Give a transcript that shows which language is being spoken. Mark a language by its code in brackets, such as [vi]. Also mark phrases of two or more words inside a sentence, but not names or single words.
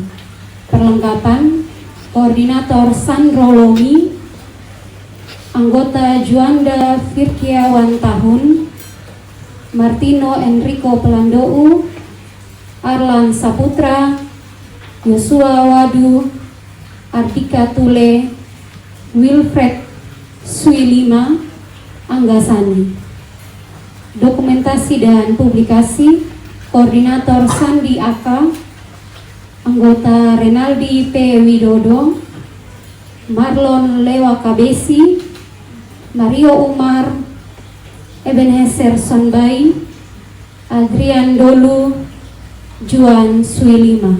[id] Perlengkapan, Koordinator Sandro Lomi, anggota Juanda Firkiawan Tahun, Martino Enrico Pelandou, Arlan Saputra, Yosua Wadu, Ardika Tule, Wilfred Suilima, Anggasani. Dokumentasi dan publikasi, Koordinator Sandi Aka, anggota Renaldi P. Widodo, Marlon Lewa Kabesi, Mario Umar, Ebenezer Sonbai, Adrian Dolu, Juan Suilima.